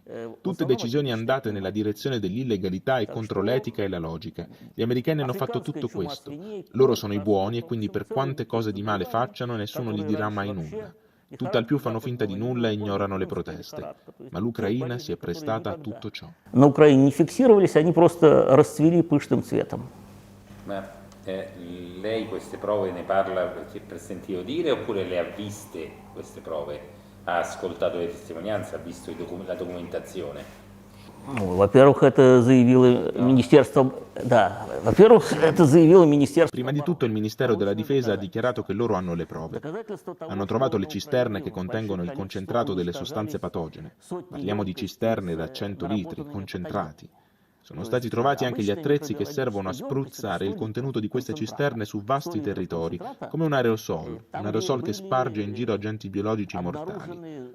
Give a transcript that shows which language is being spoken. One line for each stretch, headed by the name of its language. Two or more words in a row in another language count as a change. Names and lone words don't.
Italian: Tutte decisioni andate nella direzione dell'illegalità e contro l'etica e la logica. Gli americani hanno fatto tutto questo. Loro sono i buoni e quindi per quante cose di male facciano nessuno gli dirà mai nulla. Tutt'al più fanno finta di nulla e ignorano le proteste. Ma l'Ucraina si è prestata a tutto ciò.
Russian: На Украине не фиксировались, они просто расцвели пышным цветом.
Italian: Ma lei queste prove ne parla perché per sentito dire oppure le ha viste queste prove? Ha ascoltato le testimonianze, ha visto la documentazione?
Russian: Ну, во-первых, это заявило Министерство... Да, во-первых, это заявило Министерство...
Italian: Prima di tutto il Ministero della Difesa ha dichiarato che loro hanno le prove. Hanno trovato le cisterne che contengono il concentrato delle sostanze patogene. Parliamo di cisterne da 100 litri, concentrati. Sono stati trovati anche gli attrezzi che servono a spruzzare il contenuto di queste cisterne su vasti territori, come un aerosol che sparge in giro agenti biologici mortali.